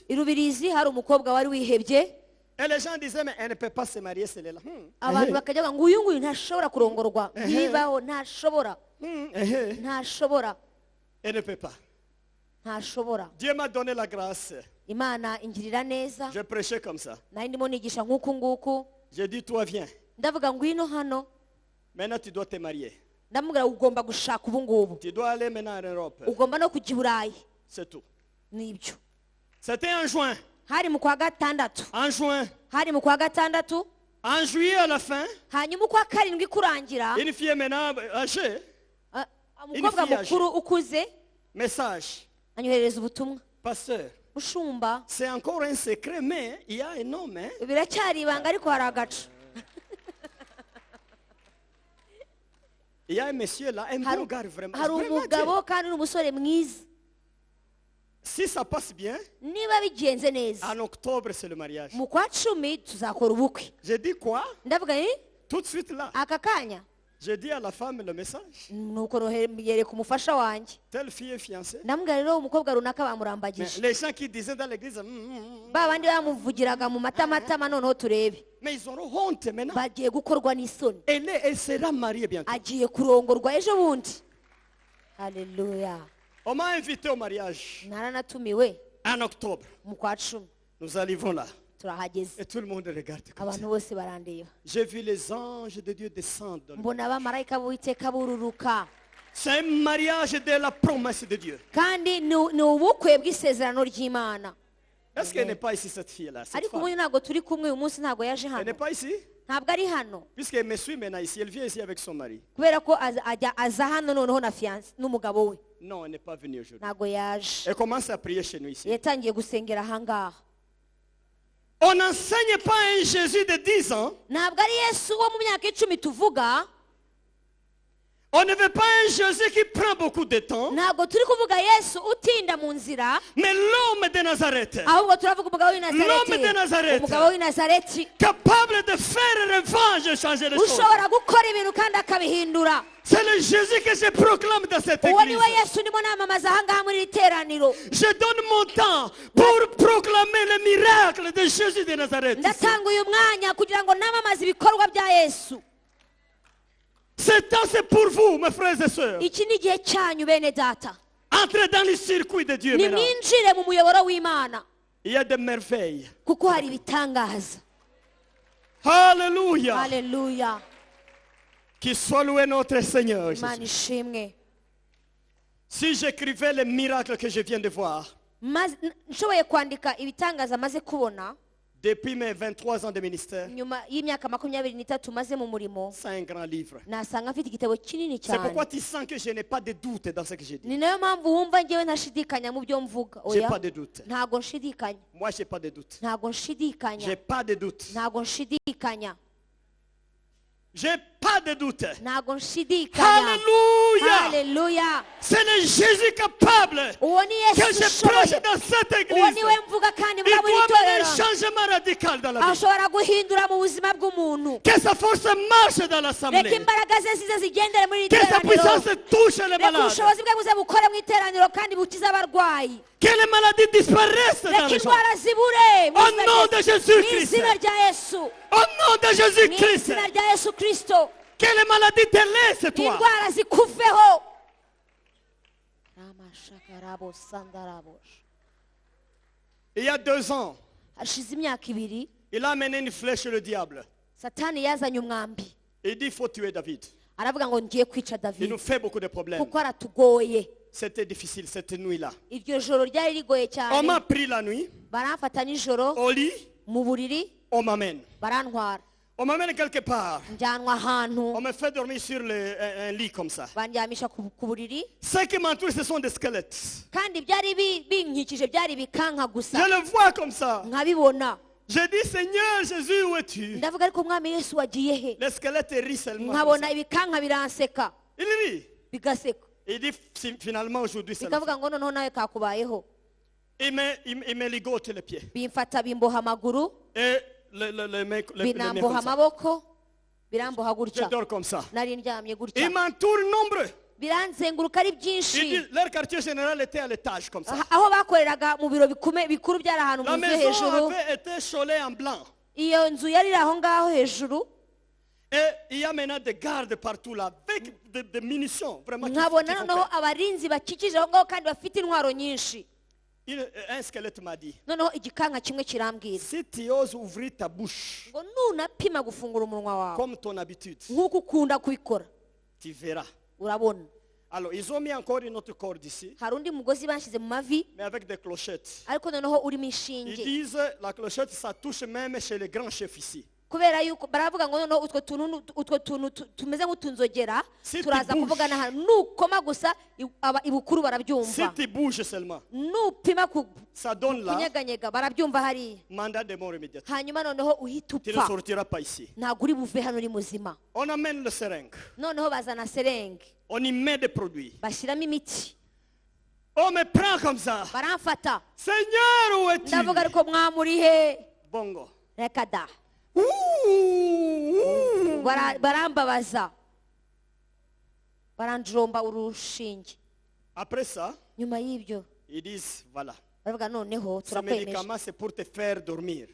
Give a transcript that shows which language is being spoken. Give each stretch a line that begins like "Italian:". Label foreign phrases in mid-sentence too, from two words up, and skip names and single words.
Kinyarwanda: i Rubirizi hari umukobwa wari wihebye
French: Et les gens disaient, mais elle ne peut pas se marier, celle-là.
Kinyarwanda: abantu bakajya bavuga ngo uyu nguyu ntashobora kurongorwa ntibibaho ntashobora ntashobora
French: Elle ne peut pas.
Kinyarwanda: ntashobora
French: Dieu m'a donné la grâce.
Kinyarwanda: imana ingirira neza
French: Je prêchais comme ça.
Kinyarwanda: nari ndimo nigisha nk'uku nguku
French: J'ai dit, toi viens.
Kinyarwanda: ndavuga ngwino hano
French: Maintenant, tu dois te marier.
Kinyarwanda: ndamubwira ugomba gushaka ubu ngubu
French: Tu dois aller maintenant en Europe.
Kinyarwanda: ugomba no kujya i burayi
French: C'est tout.
Kinyarwanda: nibyo
French: C'était en juin.
Kinyarwanda: hari mu kwa gatandatu
French: En juin.
Kinyarwanda: hari mu kwa gatandatu
French: En juillet à la fin,
Kinyarwanda: hanyuma ukwa karindwi kurangira
French: une fille maintenant âgée,
Kinyarwanda: umukobwa Inifiyaje. mukuru ukuze
French: message.
Kinyarwanda: anyoherereza ubutumwa
French: Pasteur,
Kinyarwanda: mushumba
French: c'est encore un secret, mais il y a un homme. Hein?
Kinyarwanda: biracyari ibanga ariko hari agacu
French: Il y a un monsieur là, un bon gars vraiment.
Kinyarwanda: hari
French: Vraiment
Kinyarwanda: umugabo
French: Dieu.
Kinyarwanda: kandi ni umusore mwiza
French: Si ça passe bien,
Kinyarwanda: niba bigenze neza
French: en octobre, c'est le mariage.
Kinyarwanda: mu kwa 10 tuzakora ubukwe
French: J'ai dit quoi?
Kinyarwanda: ndavuga
French: Tout de suite là.
Kinyarwanda: aka kanya
French: J'ai dit à la femme le message.
Kinyarwanda: nuko yereka umufasha wanjye
French: Telle fille est fiancée.
Kinyarwanda: ndambwira rero umukobwa runaka
French: Mais
Kinyarwanda: bamurambagije
French: les gens qui disaient dans l'église,
Kinyarwanda: ba bandi bamuvugiraga mu matamatama noneho turebe
French: mais ils auront honte maintenant.
Kinyarwanda: bagiye gukorwa n'isoni
French: Elle sera mariée bientôt.
Kinyarwanda: agiye kurongorwa ejo bundi haleluya
French: On m'a invité au mariage
Kinyarwanda: naranatumiwe
French: en octobre.
Kinyarwanda: mu kwa 10
French: Nous arrivons là.
Kinyarwanda: turahageze
French: Et tout le monde regarde comme ça.
Kinyarwanda: abantu bose barandeba
French: J'ai vu les anges de Dieu descendre. dans le-
Kinyarwanda: mbona abamarayika b'uwiteka bururuka
French: C'est un mariage de la promesse de Dieu.
Kinyarwanda: kandi ni ubukwe bw'isezerano ry'imana
French: Est-ce qu'elle n'est pas ici, cette fille-là? Cette
Kinyarwanda: ariko
French: femme?
Kinyarwanda: ubundi ntabwo turi kumwe uyu munsi ntabwo yaje
French: Elle
Kinyarwanda: hano
French: n'est pas ici?
Kinyarwanda: ntabwo ari hano
French: Puisqu'elle me suit maintenant ici, elle vient ici avec son mari.
Kinyarwanda: kubera ko aza hano noneho na fiyanse n'umugabo we
French: Non, elle n'est pas venue aujourd'hui.
Kinyarwanda: ntabwo yaje
French: Elle commence à prier chez nous ici.
Kinyarwanda: yatangiye gusengera ahangaha
French: On n'enseigne pas un Jésus de 10 ans.
Kinyarwanda: ntabwo ari yesu wo mu myaka 10 tuvuga
French: On ne veut pas un Jésus qui prend beaucoup de temps.
Kinyarwanda: ntabwo turi kuvuga yesu utinda mu nzira
French: Mais l'homme de Nazareth,
Kinyarwanda: ahubwo turavuga umugabo w'i
French: L'homme de Nazareth.
Kinyarwanda: nazareti umugabo w'i nazareti
French: capable de faire revanche et changer les choses.
Kinyarwanda: ushobora gukora ibintu kandi akabihindura
French: C'est le Jésus que je proclame dans cette
Kinyarwanda: uwo
French: église.
Kinyarwanda: niwe yesu ndimo namamaza ahangaha muri iri teraniro
French: Je donne mon temps pour proclamer le miracle de Jésus de Nazareth.
Kinyarwanda: ndatanga uyu mwanya kugira ngo namamaze ibikorwa bya yesu
French: Ce temps, c'est pour vous, mes frères et sœurs.
Kinyarwanda: iki ni igihe cyanyu bene data
French: Entrez dans le circuit de Dieu maintenant.
Kinyarwanda: nimwinjire mu muyoboro w'imana
French: Il y a des merveilles.
Kinyarwanda: kuko hari ibitangaza.
French: Alléluia.
Kinyarwanda: Haleluya.
French: Qu'il soit loué notre Seigneur
Kinyarwanda: Imana
French: Jésus.
Kinyarwanda: ishimwe.
French: Si j'écrivais les miracles que je viens de voir,
Kinyarwanda: Nshoboye kwandika ibitangaza maze kubona
French: depuis mes 23 ans de ministère,
Kinyarwanda: nyuma y'imyaka 23 maze mu murimo,
French: c'est un grand livre.
Kinyarwanda: nasanga mfite igitabo kinini
French: C'est pourquoi
Kinyarwanda: cyane.
French: tu sens que je n'ai pas de doute dans ce que j'ai dit.
Kinyarwanda: Ni nayo mpamvu wumva ngewe ntashidikanya mu byo mvuga.
French: J'ai
Kinyarwanda: Oya,
French: pas de doute.
Kinyarwanda: ntago nshidikanya.
French: Moi, j'ai pas de doute.
Kinyarwanda: Ntago nshidikanya.
French: J'ai pas de doute.
Kinyarwanda: Ntago nshidikanya.
French: J'ai pas de doute.
Kinyarwanda: Ntago nshidikanya.
French: Alléluia.
Kinyarwanda: Haleluya.
French: C'est le Jésus capable
Kinyarwanda: Uwo ni
French: que
Kinyarwanda: Yesu
French: je prêche
Kinyarwanda: ushoboye.
French: dans cette
Kinyarwanda: Uwo
French: église.
Kinyarwanda: niwe mvuga kandi
French: Il
Kinyarwanda: muri buri
French: doit mener un
Kinyarwanda: torero.
French: changement radical dans la vie.
Kinyarwanda: Ashobora guhindura mu buzima bw'umuntu.
French: Que sa force marche dans
Kinyarwanda: Reka
French: l'assemblée.
Kinyarwanda: imbaraga ze zize zigendere muri iri
French: Que sa
Kinyarwanda: teraniro.
French: puissance touche les
Kinyarwanda: Reka
French: malades.
Kinyarwanda: ubushobozi bwe buze bukore mu iteraniro kandi bukize abarwayi.
French: Que les maladies disparaissent dans
Kinyarwanda: Reka
French: les gens.
Kinyarwanda: indwara zibure mu
French: Au
Kinyarwanda: izina
French: nom
Kinyarwanda: rya-
French: de Jésus-Christ.
Kinyarwanda: mu izina rya Yesu.
French: Au nom de
Kinyarwanda: Mu
French: Jésus-Christ.
Kinyarwanda: izina rya Yesu Kristo.
French: Que les maladies te laissent, toi.
Kinyarwanda: Indwara zikuveho. Ramashakarabo sandarabosh.
French: Il y a 2 ans,
Kinyarwanda: Hashize imyaka 2,
French: il a amené une flèche le diable.
Kinyarwanda: Satani yazanye umwambi.
French: Il dit il faut tuer David.
Kinyarwanda: Aravuga ngo ngiye kwica
French: Il
Kinyarwanda: David
French: nous fait beaucoup de problèmes.
Kinyarwanda: kuko aratugoye.
French: C'était difficile cette nuit-là.
Kinyarwanda: Iryo joro ryari rigoye
French: On m'a
Kinyarwanda: cyane.
French: pris la nuit,
Kinyarwanda: Baramfata nijoro
French: au lit,
Kinyarwanda: mu buriri
French: on m'amène.
Kinyarwanda: barantwara.
French: On m'amène quelque part.
Kinyarwanda: Njyanwa ahantu
French: On me fait dormir sur un lit comme ça.
Kinyarwanda: bandyamisha ku buriri
French: Ce qui m'entoure, ce sont des squelettes.
Kinyarwanda: kandi byari binkikije byari bikanka
French: Je
Kinyarwanda: gusa
French: le vois comme ça.
Kinyarwanda: nkabibona.
French: Je dis, Seigneur Jésus, où es-tu?
Kinyarwanda: Ndavuga ariko mwami Yesu wagiye he?
French: Les squelettes rient seulement. comme
Kinyarwanda: Nkabona
French: ça.
Kinyarwanda: ibikanka biranseka
French: Il rit.
Kinyarwanda: bigaseka.
French: Il dit, finalement, aujourd'hui, c'est la fin.
Kinyarwanda: Bikavuga ngo noneho nawe kakubayeho.
French: Il me ligote les pieds.
Kinyarwanda: Bimfata bimboha amaguru,
French: Et le mec, le
Kinyarwanda: binamboha
French: comme ça.
Kinyarwanda: amaboko, biramboha
French: Je
Kinyarwanda: gutya.
French: dors comme ça.
Kinyarwanda: Nari ndyamye
French: Ils
Kinyarwanda: gutya.
French: m'entourent nombreux.
Kinyarwanda: Biranzenguruka ari
French: Il dit,
Kinyarwanda: byinshi.
French: leur quartier général était à l'étage comme ça.
Kinyarwanda: Aho bakoreraga mu biro bikuru byari ahantu
French: La
Kinyarwanda: mu nzu
French: maison
Kinyarwanda: hejuru.
French: avait été cholée en blanc.
Kinyarwanda: Iyo nzu yari iri aho ngaho hejuru.
French: Et il y a maintenant des gardes partout là, avec des munitions. Vraiment,
Kinyarwanda: Nkabona
French: font
Kinyarwanda: noneho
French: peur.
Kinyarwanda: abarinzi bakikije aho ngaho kandi bafite intwaro nyinshi.
French: Un squelette m'a dit,
Kinyarwanda: Noneho igikanka kimwe kirambwira
French: si tu oses ouvrir ta bouche,
Kinyarwanda: ngo nunapima gufungura umunwa wawe
French: comme ton habitude,
Kinyarwanda: nk'uko ukunda kubikora
French: tu verras.
Kinyarwanda: urabona.
French: Alors, ils ont mis encore une autre corde ici,
Kinyarwanda: Hari undi mugozi banshyize mu mavi
French: mais avec des clochettes.
Kinyarwanda: ariko noneho urimo
French: Ils
Kinyarwanda: inshinge.
French: disent, la clochette, ça touche même chez les grands chefs ici.
Kinyarwanda: Kubera yuko baravuga ngo noneho utwo tuntu tumeze nk'utunzogera
French: Si
Kinyarwanda: turaza
French: tu
Kinyarwanda: kuvugana hano nukoma gusa ibukuru
French: Si
Kinyarwanda: barabyumva,
French: tu bouges seulement,
Kinyarwanda: nupima
French: ça donne là
Kinyarwanda: kunyeganyega barabyumva hariya,
French: mandat de mort immédiatement.
Kinyarwanda: hanyuma noneho uhita
French: Tu ne
Kinyarwanda: upfa,
French: sortiras pas ici.
Kinyarwanda: ntabwo uri buve hano uri muzima.
French: On amène le seringue.
Kinyarwanda: Noneho bazana serenge
French: On y met des produits.
Kinyarwanda: bashyiramo imiti,
French: On me prend comme ça.
Kinyarwanda: baramfata.
French: Seigneur, où es-tu?
Kinyarwanda: Ndavuga ariko mwamuri he? Bongo. Reka da. Ouh. Barambabaza, baranjomba urushinge.
French: Après ça,
Kinyarwanda: Nyuma y'ibyo
French: ils disent, voilà,
Kinyarwanda: baravuga noneho
French: ce
Kinyarwanda: turakwemeje,
French: médicament c'est pour te faire dormir.